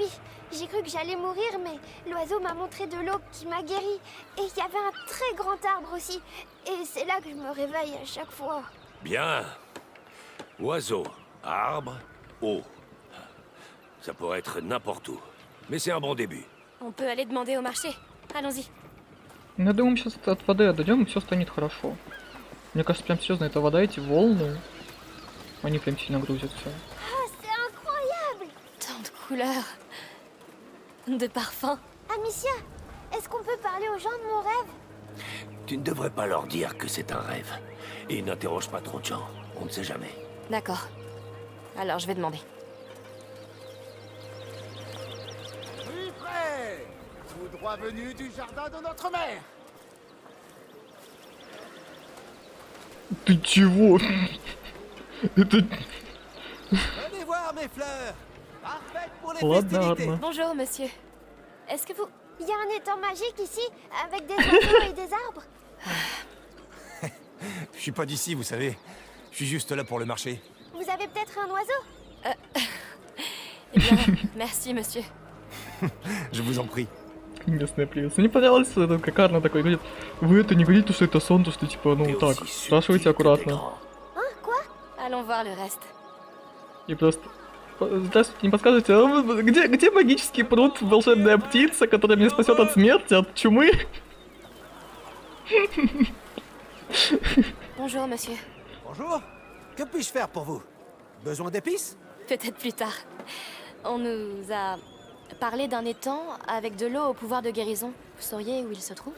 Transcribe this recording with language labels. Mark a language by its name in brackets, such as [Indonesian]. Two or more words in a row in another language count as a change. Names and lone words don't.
[French] J'ai cru que j'allais mourir, mais l'oiseau m'a montré de l'eau qui m'a guéri. Et il y avait un très grand arbre aussi. Et c'est là que je me réveille à chaque fois. Bien. Oiseau, arbre, eau. Ça pourrait être n'importe où. Mais c'est un bon début. On peut aller demander au marché. Allons-y. [Russian] Я думаю, сейчас от воды отойдем, и все станет хорошо. Мне кажется, прям серьезно, эта вода, эти волны, они прям сильно грузят все. [French] Oh, c'est incroyable! Tant de couleurs. De parfums. Amicia, est-ce qu'on peut parler aux gens de mon rêve? Tu ne devrais pas leur dire que c'est un rêve. Et n'interroge pas trop de gens. On ne sait jamais. D'accord. Alors, je vais demander. Plus près. Tout droit venu du jardin de notre mère. [Russian] Ты чего? Это... [French] Venez voir mes fleurs. Parfaites pour les [Russian] Ладно, [French] festivités. [Russian] ладно. [French] Bonjour, monsieur. Est-ce que vous... Il y a un étang magique ici, avec des oiseaux et des arbres. Je suis pas d'ici, vous savez. Je suis juste là pour le marché. Vous avez peut-être un oiseau? Eh bien, merci, monsieur. Je vous en prie. [Russian] Местная привет. Мне понравилось, это как Арна такой говорит, вы это не говорите, что это сон, то что типа, ну [French] T'es [Russian] так, [French] aussi [Russian] спрашивайте [French] subtil que t'es [Russian] аккуратно. [French] grand. Hein, quoi? Allons voir le reste. [Russian] И просто... Здравствуйте, не подскажете, где магический пруд, волшебная птица, которая меня спасет от смерти, от чумы? [French] Bonjour, monsieur. Bonjour. Que puis-je faire pour vous? Besoin d'épices? Peut-être plus tard. On nous a parlé d'un étang avec de l'eau au pouvoir de guérison. Vous sauriez où il se trouve?